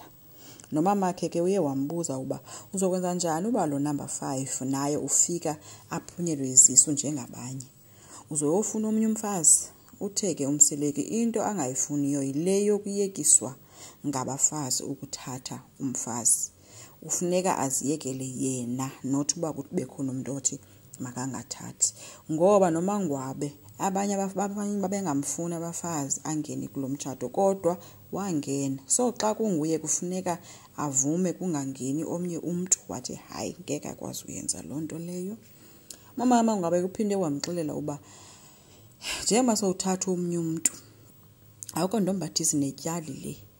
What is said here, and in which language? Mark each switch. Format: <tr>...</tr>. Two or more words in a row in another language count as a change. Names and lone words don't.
<xh>Nomama ke uye wambuza uba uzokwenza njani uba lo number 5 naye ufika aphunyelwe izisu njengabanye, uzoyofuna omnye umfazi? Uthe ke umseleku into angayifuniyo yile yokuyekiswa ngabafazi ukuthatha umfazi. Ufuneka aziyekele yena, not uba kube khona umuntu othi makangathathi, ngoba noMangwabe abanye babengamfuni abafazi angene kulo mtshato kodwa wangena. So xa kunguye kufuneka avume kungangeni omnye umuntu. Wathi hayi ngeke akwazi uyenza loo nto leyo. Mama Mangwabe uphinde wamxelela uba njengoba sowuthatha omnye umuntu awukho ndombathisi netyali le.</xh>